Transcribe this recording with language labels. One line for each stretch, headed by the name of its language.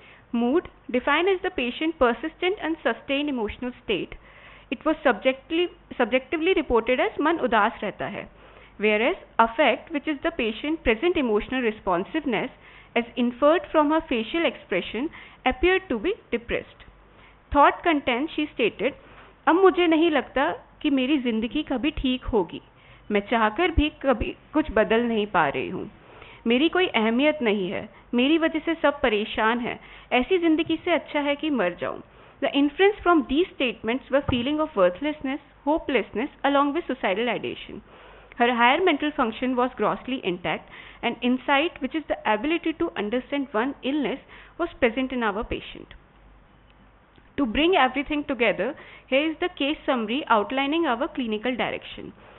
English: Mood defined as the patient's persistent and sustained emotional state. It was subjectively reported as
Hindi: मन उदास रहता है,
English: whereas affect, which is the patient's present emotional responsiveness as inferred from her facial expression, appeared to be depressed. Thought content, she stated,
Hindi: अब मुझे नहीं लगता कि मेरी जिंदगी कभी ठीक होगी. मैं चाहकर भी कभी कुछ बदल नहीं पा रही हूँ. मेरी कोई अहमियत नहीं है. मेरी वजह से सब परेशान है. ऐसी जिंदगी से अच्छा है कि मर जाऊँ.
English: The inference from these statements were feeling of worthlessness, hopelessness along with suicidal ideation. Her higher mental function was grossly intact and insight, which is the ability to understand one's illness, was present in our patient. To bring everything together, here is the case summary outlining our clinical direction.